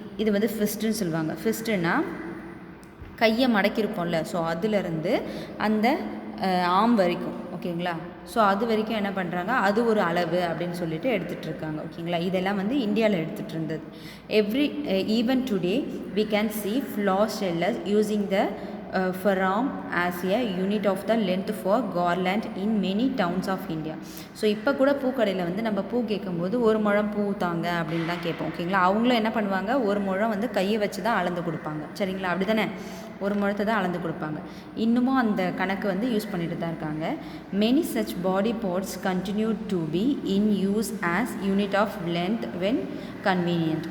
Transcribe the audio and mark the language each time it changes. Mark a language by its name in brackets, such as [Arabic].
[Tamil] இது வந்து ஃபிஸ்ட்டுன்னு சொல்லுவாங்க. ஃபிஸ்ட்டுன்னா கையை மடக்கியிருப்போம்ல, ஸோ அதுலேருந்து அந்த ஆம் வரைக்கும். ஓகேங்களா? ஸோ அது வரைக்கும் என்ன பண்ணுறாங்க, அது ஒரு அளவு அப்படின்னு சொல்லிட்டு எடுத்துகிட்டு இருக்காங்க. ஓகேங்களா? இதெல்லாம் வந்து இந்தியாவில் எடுத்துகிட்டு இருந்தது. [English] Even today we can see flower sellers using the farm as a unit of the length for garland in many towns of India. [Tamil] So இப்போ கூட பூக்கடையில் வந்து நம்ம பூ கேட்கும்போது ஒரு முழம் பூ தாங்க அப்படின்னு தான் கேட்போம். ஓகேங்களா, அவங்களும் என்ன பண்ணுவாங்க, ஒரு முழம் வந்து கையை வச்சு தான் அளந்து கொடுப்பாங்க. சரிங்களா, அப்படி தானே, ஒரு முழத்தை தான் அளந்து கொடுப்பாங்க. இன்னமும் அந்த கணக்கு வந்து யூஸ் பண்ணிட்டு தான் இருக்காங்க. [English] Many such body parts continue to be in use as unit of length when convenient.